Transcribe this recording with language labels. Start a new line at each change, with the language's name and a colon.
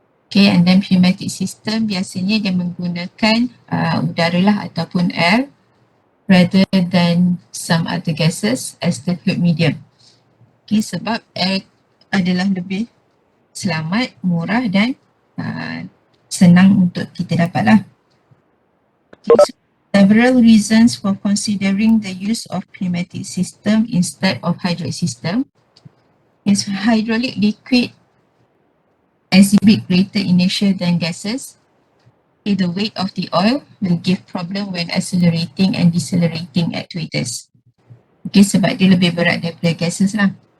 Malay: Okay, and then pneumatic system biasanya dia menggunakan udara lah ataupun air
English: rather than some other gases as the fluid medium.
Malay: Okay, sebab air adalah lebih selamat, murah dan senang untuk kita dapat lah.
English: Okay, so several reasons for considering the use of pneumatic system instead of hydraulic system is hydraulic liquid exhibit greater inertia than gases. Okay, the weight of the oil will give problem when accelerating and decelerating actuators.
Malay: Okay, sebab dia lebih berat daripada gases lah.